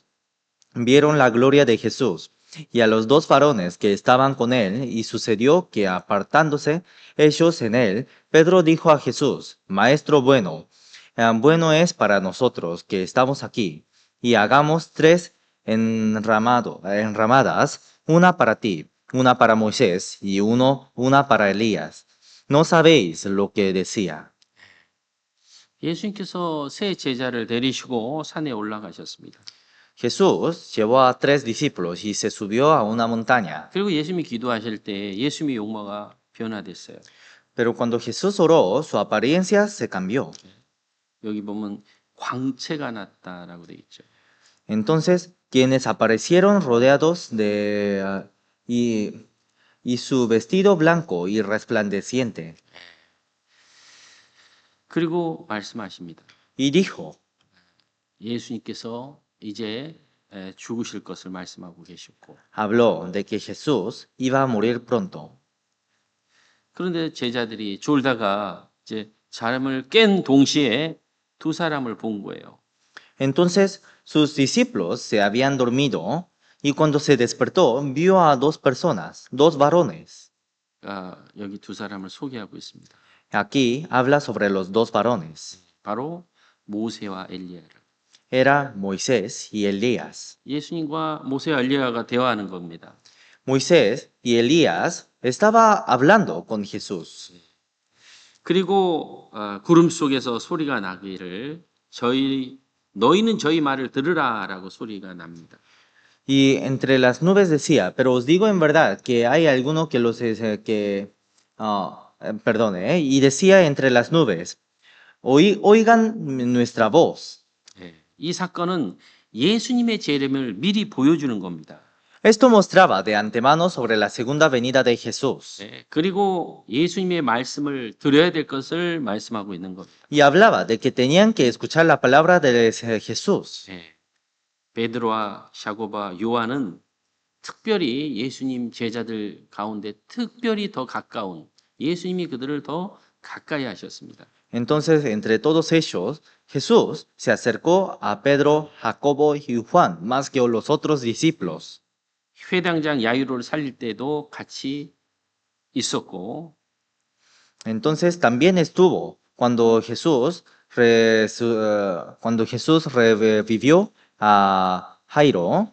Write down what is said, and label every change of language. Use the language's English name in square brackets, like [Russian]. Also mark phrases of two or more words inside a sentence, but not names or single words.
[Spanish] vieron la gloria de Jesús y a los dos varones que estaban con él, y sucedió que apartándose ellos en él, Pedro dijo a Jesús, Maestro bueno, bueno es para nosotros que estamos aquí, y hagamos tres enramadas, una para ti, una para Moisés y una para Elías. ¿No sabéis lo que decía? [Korean] 예수님께서 세 제자를 데리시고 산에 올라가셨습니다. [Spanish] Jesús llevó a tres discípulos y se subió a una montaña. [Korean] 그리고 예수님이 기도하실 때 예수님의 용모가 변화됐어요. [Spanish] Pero cuando Jesús oró, su apariencia se cambió. [Korean] 여기 보면 광채가 났다라고 돼 있죠. [Spanish] Entonces, quienes aparecieron rodeados y su vestido blanco y resplandeciente. [Korean] 그리고 말씀하십니다. [Spanish] Y dijo, [Korean] 예수님께서 이제 죽으실 것을 말씀하고 계셨고, [Spanish] habló de que Jesús iba a morir pronto. [Korean] 그런데 제자들이 졸다가 이제 잠을 깬 동시에 두 사람을 본 거예요. [Spanish] Entonces sus discípulos se habían dormido y cuando se despertó vio a dos personas, dos varones. [Korean] 여기 두 사람을 소개하고 있습니다. [Spanish] Aquí habla sobre los dos varones. [Korean] 바로 모세와 엘리야를. [Spanish] Era Moisés y Elías. [Korean] 예수님과 모세와 엘리야가 대화하는 겁니다. [Spanish] Moisés y Elías estaba hablando con Jesús. [Korean] 그리고 구름 속에서 소리가 나기를 너희는 저희 말을 들으라라고 소리가 납니다. [Spanish] Y entre las nubes decía, pero os digo en verdad que hay alguno que perdone, y decía entre las nubes, oigan nuestra voz. [Korean] 이 사건은 예수님의 재림을 미리 보여주는 겁니다. [Spanish] Esto mostraba de antemano sobre la segunda venida de Jesús [Korean] 그리고 예수님의 말씀을 들어야 될 것을 말씀하고 있는 겁니다. [Spanish] y hablaba de que tenían que escuchar la palabra de Jesús. [Korean] 베드로와 샤고바 요한은 특별히 예수님 제자들 가운데 특별히 더 가까운 예수님이 그들을 더 가까이 하셨습니다. [Spanish] Entonces, entre todos ellos, Jesús se acercó a Pedro, Jacobo y Juan más que a los otros discípulos. [Korean] 회당장 야이로를 살릴 때도 같이 있었고, [Spanish] Entonces también estuvo cuando Jesús revivió a Jairo